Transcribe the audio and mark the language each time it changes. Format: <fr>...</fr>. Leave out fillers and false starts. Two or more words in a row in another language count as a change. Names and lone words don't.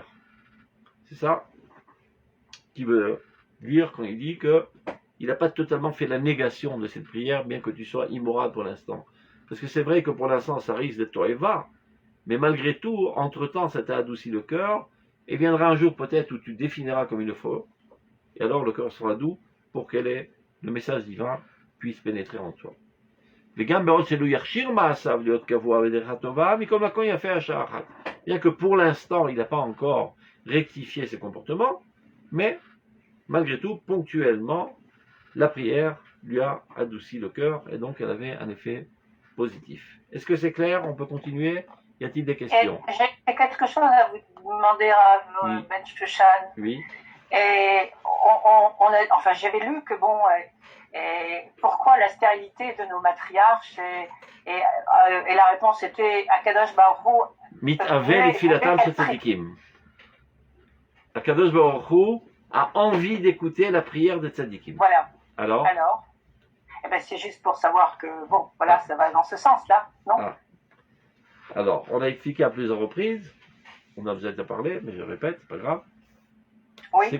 <fr>C'est ça qui veut dire quand il dit qu'il n'a pas totalement fait la négation de cette prière, bien que tu sois immoral pour l'instant. Parce que c'est vrai que pour l'instant, ça risque d'être toeva, mais malgré tout, entre-temps, ça t'a adouci le cœur, et viendra un jour peut-être où tu définiras comme il le faut, et alors le cœur sera doux pour que le message divin puisse pénétrer en toi.</fr> <he>וגם בעוד שלא יכשיר מעשיו להיות קבוע בדרך הטובה, מכל מקום יפה השעה אחת.</he> <fr>Bien que pour l'instant, il n'a pas encore rectifié ses comportements, mais malgré tout, ponctuellement, la prière lui a adouci le cœur et donc elle avait un effet positif. Est-ce que c'est clair? On peut continuer? Y a-t-il des questions? J'ai quelque chose à vous demander à Oui. Ben Shushan. Oui. Et enfin, j'avais lu que bon, pourquoi la stérilité de nos matriarches et la réponse était</fr> <he>הקדוש ברוך הוא. מתאווה לתפילתם של צדיקים. הקדוש ברוך הוא</he> <fr>a envie d'écouter la prière des tzadikim. Voilà. Alors, eh ben, c'est juste pour savoir que bon, voilà, ça va dans ce sens-là, non? Alors, on a expliqué à plusieurs reprises, on a déjà parlé, mais je répète, c'est pas grave. Oui, c'est</fr>